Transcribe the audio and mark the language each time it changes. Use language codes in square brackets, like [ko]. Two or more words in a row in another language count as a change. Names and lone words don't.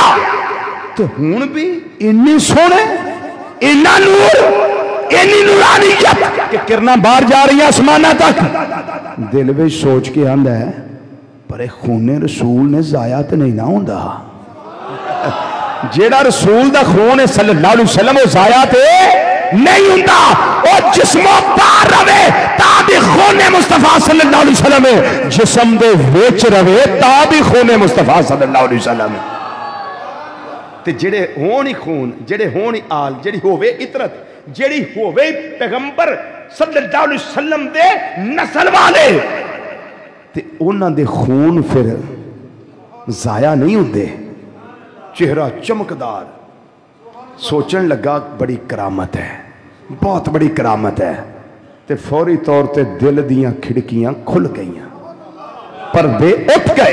[pa] ਤੋ ਹੁਣ ਭੀ ਇੰਨੀ ਸੋਹਣੇ, ਇੰਨਾ ਨੂਰ, ਇੰਨੀ ਨੂਰਾਨੀਅਤ ਕਿ ਕਿਰਨਾਂ ਬਾਹਰ ਜਾ ਰਹੀ ਆਸਮਾਨਾਂ ਤਕ। ਦਿਲ ਮੇਂ ਸੋਚ ਕੇ ਆਂਹਦਾ ਹੈ ਪਰ ਖ਼ੂਨੇ ਰਸੂਲ ਨੇ ਜ਼ਾਇਆ ਤੋ ਨਹੀਂ ਨਾ ਹੋਂਦਾ। ਜਿਹੜਾ ਰਸੂਲ ਦਾ ਖ਼ੂਨ ਹੈ [ar] صلى الله عليه وسلم [pa] ਵੋ ਜ਼ਾਇਆ ਤੇ ਨਹੀਂ ਹੋਂਦਾ। ਵੋ ਜਿਸਮੋਂ ਪਾਰ ਰਵੇ ਤਾਂ ਭੀ ਖ਼ੂਨੇ ਮੁਸਤਫ਼ਾ [ar] صلى الله عليه وسلم [pa] ਜਿਸਮ ਦੇ ਵਿੱਚ ਰਵੇ ਤਾਂ ਭੀ ਖ਼ੂਨੇ ਮੁਸਤਫ਼ਾ [ar] صلى الله عليه وسلم. [pa] ਤੇ ਜਿਹੜੇ ਹੋਣ ਹੀ ਖ਼ੂਨ, ਜਿਹੜੇ ਹੋਣ ਹੀ ਆਲ, ਜਿਹੜੀ ਹੋਵੇ ਇਤਰਤ, ਜਿਹੜੀ ਹੋਵੇ ਪੈਗ਼ੰਬਰ [ar] صلى الله عليه وسلم [pa] ਦੇ ਨਸਲ ਵਾਲੇ, ਤੇ ਉਨ੍ਹਾਂ ਦੇ ਖ਼ੂਨ ਫਿਰ ਜ਼ਾਇਆ ਨਹੀਂ ਹੋਂਦੇ। ਚਿਹਰਾ ਚਮਕਦਾਰ। ਸੋਚਣ ਲੱਗਾ ਬੜੀ ਕਰਾਮਤ ਹੈ, ਬਹੁਤ ਬੜੀ ਕਰਾਮਤ ਹੈ। ਤੇ ਫ਼ੌਰੀ ਤੌਰ ਤੇ ਦਿਲ ਦੀਆਂ ਖਿੜਕੀਆਂ ਖੁੱਲ੍ਹ ਗਈਆਂ, ਪਰਦੇ ਉੱਠ ਗਏ।